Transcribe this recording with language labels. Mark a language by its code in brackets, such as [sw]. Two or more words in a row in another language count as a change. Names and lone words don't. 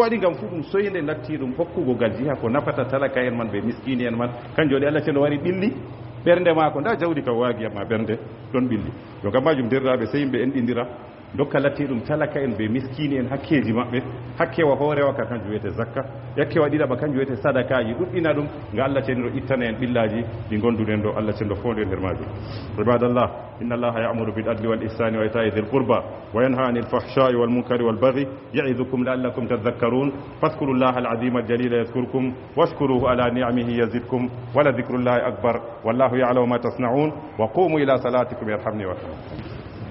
[ff] waɗi ngam fuu ɗum soyde latti ɗum hokkugo gal jiha ko nafata talaka en man ɓe miskini en man kanjum waɗi Allah cenɗo wari ɓilli bernde maako nda jawdi ka waagi amma bernde don billi do kam majum dirrabe sey yimbe en dindira dokka latti dum talaka en be miskini en hakkeji mabbe hakkewa hoorewa ka kanjum wiyete zakka yakkewa dida ba kanjum wiyete sadakaji duddina dum nga Allah cenno ittana en billaji di gonduden do Allah cenno fonde nder majum [ar] عباد الله إن الله يأمر بالعدل والإحسان وإيتاء ذي القربى وينهى عن الفحشاء والمنكر والبغي يعظكم لعلكم تذكرون فاذكروا الله العظيم الجليل يذكركم واشكروه على نعمه يزدكم ولذكر الله أكبر والله يعلم ما تصنعون وقوموا إلى صلاتكم يرحمني ويرحمكم